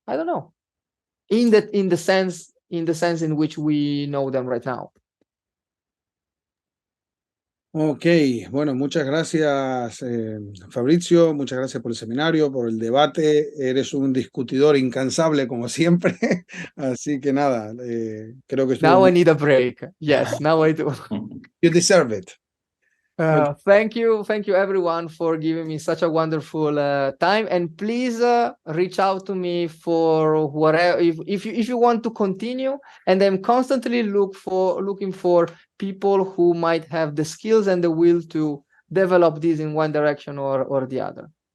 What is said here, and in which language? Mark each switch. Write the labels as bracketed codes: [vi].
[en] I don't know, in the sense in which we know them right now. [es] Ok, bueno, muchas gracias, Fabrizio, muchas gracias por el seminario, por el debate. Eres un discutidor incansable como siempre, así que nada, creo que [en] Now I need a break. Yes, now I do. You deserve it. Thank you everyone for giving me such a wonderful time, and please reach out to me for whatever, if you want to continue, and I'm constantly looking for people who might have the skills and the will to develop this in one direction or the other.